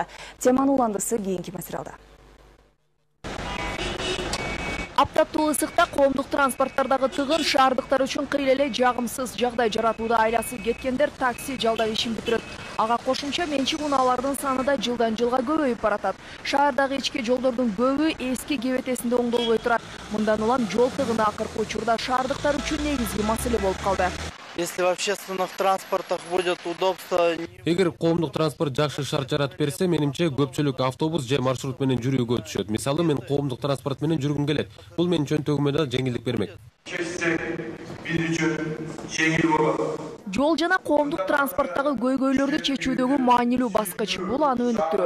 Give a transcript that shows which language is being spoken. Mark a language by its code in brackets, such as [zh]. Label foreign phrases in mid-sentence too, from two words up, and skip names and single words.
[ky] Теманын уландысы кийинки материалда. Аптаптуу ысыкта коомдук транспорттардагы тыгын шаардыктар үчүн кыйла эле жагымсыз жагдай жаратууда. Айласы кеткендер такси жалдап ишин бүтүрөт. Ага кошумча менчик унаалардын саны да жылдан жылга көбөйүп баратат. Шаардагы ички жолдордун көбү эски кебетесинде оңдолбой турат. Мындан улам жол тыгыны акыркы учурда шаардыктар үчүн негизги маселе болуп калды. [ru] Если в общественных транспортах будет удобство... [ky] Эгер коомдук транспорт жакшы шарт жаратып берсе, менимче көпчүлүк автобус же маршрут менен жүрүүгө түшөт. Мисалы, мен коомдук транспорт менен жүргүм келет. Бул менин чөнтөгүмө да жеңилдик бермек. Жол жана коомдук транспорттагы көйгөйлөрдү чечүүдөгү маанилүү баскыч бул аны өнүктүрүү.